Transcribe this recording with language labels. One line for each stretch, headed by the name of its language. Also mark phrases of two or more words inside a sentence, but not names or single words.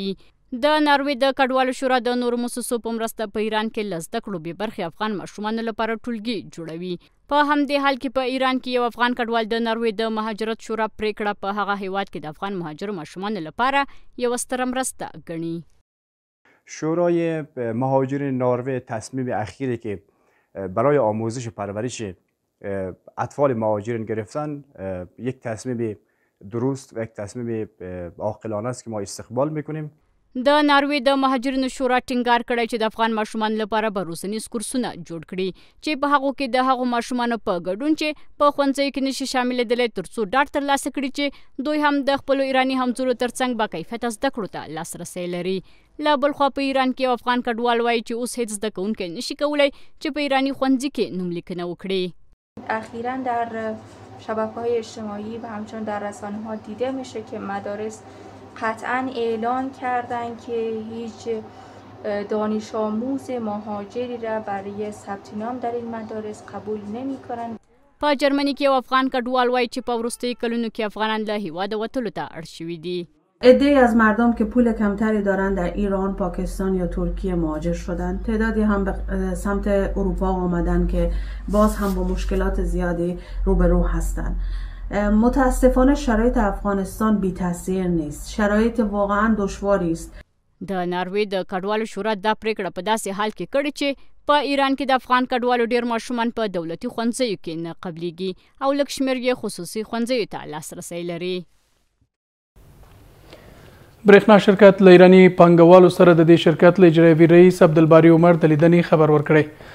Pashto: د ناروې د کډوالو شورا د نورو مؤسسو په مرسته په ایران کې له زده کړو بې برخې افغان ماشومانو لپاره ټولګي جوړوي. په همدې حال کې په ایران کې یو افغان کډوال د ناروې د مهاجرت شورا پریکړه په هغه هیواد کې د افغان مهاجرو ماشومانو لپاره یو ستره مرسته ګڼي.
Persian: شورای مهاجرین نروژ تصمیم اخیری که برای آموزش و پرورش اطفال مهاجرین گرفتن یک تصمیم درست و یک تصمیم عاقلانه است که ما استقبال میکنیم.
Pashto: د ناروې د مهاجرینو شورا ټینګار کړی چې د افغان ماشومان لپاره به روزنیز کورسونه جوړ کړي چې په هغو کې د هغو ماشومانو په ګډون چې په ښوونځیو کې نشي شاملېدلی تر څو ډاډ ترلاسه کړي چې دوی هم د خپلو ایراني همزولو ترڅنګ با کیفیته زده کړو ته لاسرسی لري. له بل خوا په ایران کې یو افغان کډوال وایي چې اوس هیڅ زده کوونکی نشي کولی چې په ایراني ښوونځي کې نوم لیکنه وکړي.
Persian: اخیراً در شبکه‌های اجتماعی و همچنین در رسانه‌ها دیده میشه که مدارس قطعاً اعلان کردن که هیچ دانش آموز مهاجری را برای ثبت نام در این مدارس قبول نمی‌کنند.
Pashto: په جرمني کې یو افغان کډوال وایي چې په وروستیو کلونو کې افغانان له هیواده وتلو ته اړ شوي دي.
Persian: عده‌ای از مردم که پول کمتری دارند در ایران، پاکستان یا ترکیه مهاجر شدند. تعدادی هم به سمت اروپا آمدن که باز هم با مشکلات زیادی روبرو هستند. متاسفانه شرایط افغانستان بی تاثیر نیست. شرایط واقعا دشواری است.
Pashto: د ناروې د کډوالو شورا دا پریکړه په داسې حال کې کړې چې په ایران کې د افغان کډوالو ډیر ماشومان په دولتي ښوونځیو کې نه قبلېږي او لږ شمېر یې خصوصي ښوونځیو ته لاسرسی لري. برېښنا شرکت له ایراني پانګوالو سره د دې شرکت له اجرایوي رئیس عبدالباري عمر د لیدنې خبر ورکړی.